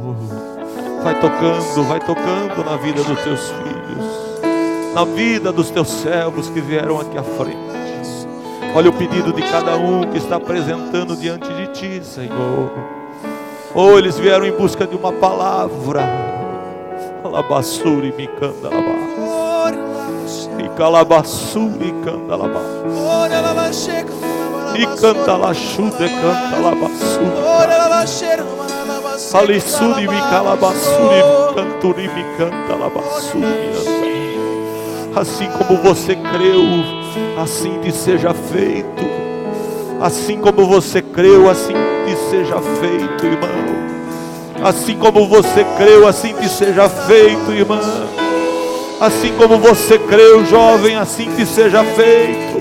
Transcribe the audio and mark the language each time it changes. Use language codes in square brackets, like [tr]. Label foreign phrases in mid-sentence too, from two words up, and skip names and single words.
[pt] Vai tocando na vida dos teus filhos. Na vida dos teus servos que vieram aqui à frente. Olha o pedido de cada um que está apresentando diante de ti, Senhor. Oh, eles vieram em busca de uma palavra. Alabassuri mi candalaba. E calabassuri candalaba. E cantalachude cantalabassuri. Alissuri mi calabassuri canturi mi cantalabassuri. Assim como você creu, assim te seja feito. Assim como você creu, assim te seja feito, irmão. Assim como você creu, assim te seja feito, irmã. Assim como você creu, jovem, assim te seja feito.